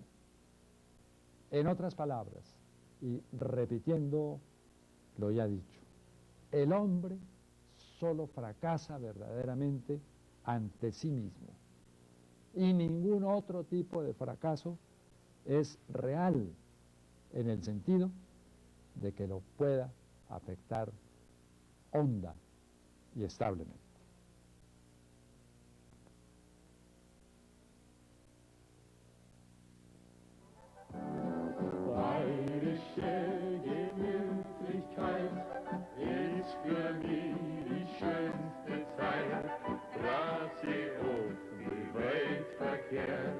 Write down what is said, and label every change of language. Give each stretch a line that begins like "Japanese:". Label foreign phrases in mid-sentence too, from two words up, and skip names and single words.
Spanish: En otras palabras, y repitiendo lo ya dicho, el hombre solo fracasa verdaderamente ante sí mismo. Y ningún otro tipo de fracaso es real en el sentido de que lo pueda afectar honda y establemente.
German: Bayerische Gemütlichkeit ist für mich die schönste Zeit, dass sie auf die Welt verkehrt.